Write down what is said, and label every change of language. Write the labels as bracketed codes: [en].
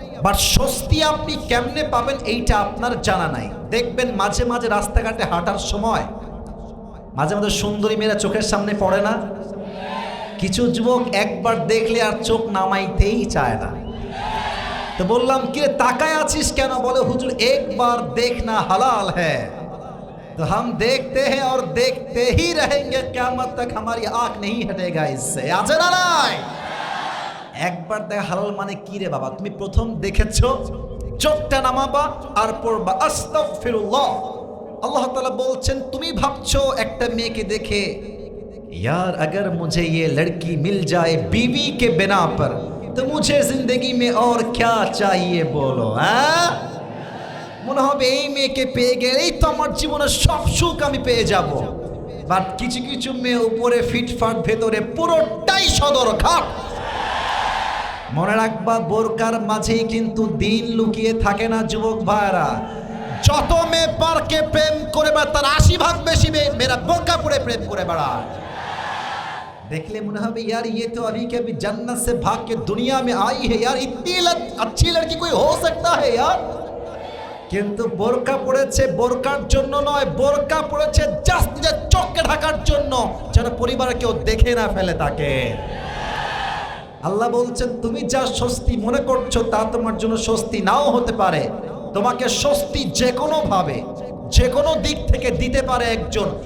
[bn] But স্বস্তি আপনি কেমনে পাবেন এইটা আপনার জানা নাই। দেখবেন মাঝে মাঝে রাস্তাঘাটে হাঁটার সময় মাঝে মাঝে সুন্দরী মেয়েরা চোখের সামনে পড়ে না? কিছু যুবক একবার দেখলে আর চোখ নামাইতেই চায় না। তো বললাম কি তাকায় আছিস কেন? বলে হুজুর একবার দেখনা হালাল হ্যাঁ, [hi] तो हम देखते हैं और देखते ही रहेंगे, क़यामत तक हमारी आंख नहीं हटेगा इससे। [bn] আছে না নাই? একবার দেখা হালাল মানে কি রে বাবা? তুমি প্রথম দেখেছো, চোখটা নামাবা আর পড়বা আস্তাগফিরুল্লাহ। আল্লাহ তাআলা বলছেন তুমি ভাবছো একটা মেয়েকে দেখে [hi] यार अगर मुझे ये लड़की मिल जाए बीवी के बिना पर तो मुझे जिंदगी में और क्या चाहिए बोलो। [bn] হ্যাঁ, মনে হবে এই মেয়েকে পেয়ে গেলেই তো আমার জীবনের সব সুখ আমি পেয়ে যাব। বাট কিছু কিছু মেয়ে উপরে ফিটফাট, ভেতরে পুরোটাই সদর খাট। মনে রাখবা বোরকার মাঝেই কিন্তু দিন লুকিয়ে থাকে না যুবক ভাইরা। যত মেয়ে পার্কে প্রেম করে বেড়ায় তার 80% বেশি মেয়েরা বোরকা পরে প্রেম করে বেড়ায়। [hi] देखले मुझे হবে यार ये तो अभी के अभी जन्नत से भाग के दुनिया में आई है यार, इतनी अच्छी लड़की कोई हो सकता है यार। [bn] কিন্তু বোরকা পড়েছে বোরকার জন্য নয়, বোরকা পড়েছে জাস্ট নিজের চোখকে ঢাকার জন্য, যেন পরিবারে কেউ দেখে না ফেলে তাকে। আল্লাহ বলছেন তুমি যা স্বস্তি মনে করছো তা তোমার জন্য স্বস্তি নাও হতে পারে। তোমাকে স্বস্তি যে কোনো ভাবে যে কোনো দিক থেকে দিতে পারে একজন।